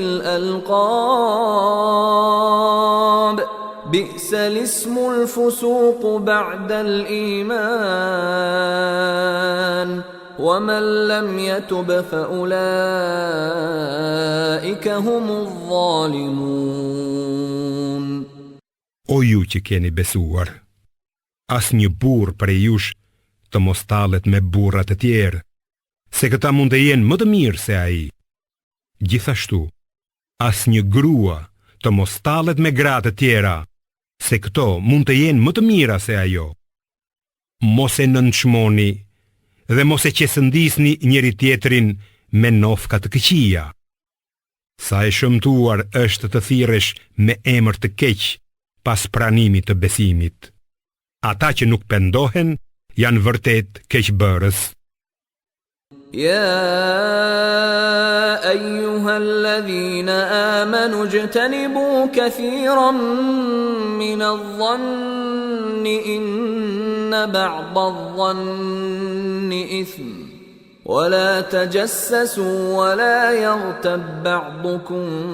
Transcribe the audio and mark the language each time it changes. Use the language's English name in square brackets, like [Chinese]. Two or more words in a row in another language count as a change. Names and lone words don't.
[Arabic] بالألقاب بئس الاسم الفسوق بعد الإيمان ومن لم يتب فأولئك هم الظالمون. [Albanian] O ju që keni besuar, as një burr prej jush të mos tallet me burrat e tjerë, se këta mund të jenë më të mirë se ai. Gjithashtu, as një grua të mos tallet me gratë të tjera, se këto mund të jenë më të mira se ajo. Mos e nënçmoni dhe mos e qesëndisni njëri tjetrin me nofka të këqija. Sa e shëmtuar është të thirresh me emër të keq pas pranimit të besimit. Ata që nuk pendohen janë vërtet keqbërës. [Arabic] يا أيها الذين آمنوا اجتنبوا كثيرا من الظن إن بعض الظن إثم ولا تجسسوا ولا يغتب بعضكم